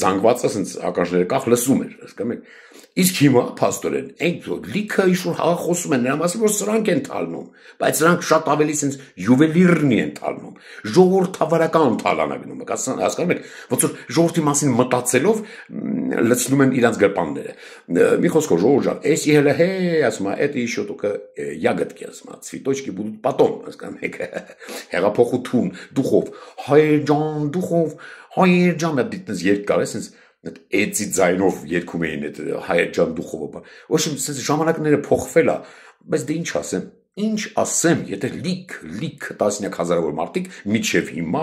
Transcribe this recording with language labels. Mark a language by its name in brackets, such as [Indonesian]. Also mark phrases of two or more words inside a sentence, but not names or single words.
[Armenian] զանգվածը ասենց ականջները կախ լսում էր, հասկանում եք, իսկ հիմա փաստորեն այն լիքը ինչ-որ խոսում են նրա մասին, որ սրանք են թալնում, բայց սրանք շատ ավելի սենց յուվելիրնի են թալնում, ժողովրդավարական թալանագնում եք, հասկանում եք, ոնց որ ժողովրդի մասին մտածելով լցնում են իրանց գրպանները, մի խոսքով ժողովուրդ ջան, էսի հելը հե, ասում է, [Russian] это еще только ягодки, [Armenian] ասում է, [Russian] цветочки будут потом, [Armenian] հասկանում եք, հեղափոխություն, դուխով, հայեր ջան, դիտես երկար է, սենց էծի ձայնով երգում էին այդ հայեր ջան դուխովը, ոչ սենց ժամանակները փոխվել է, բայց դե ինչ ասեմ, եթե լիք տասնյակ հազարավոր մարդիկ միջև հիմա,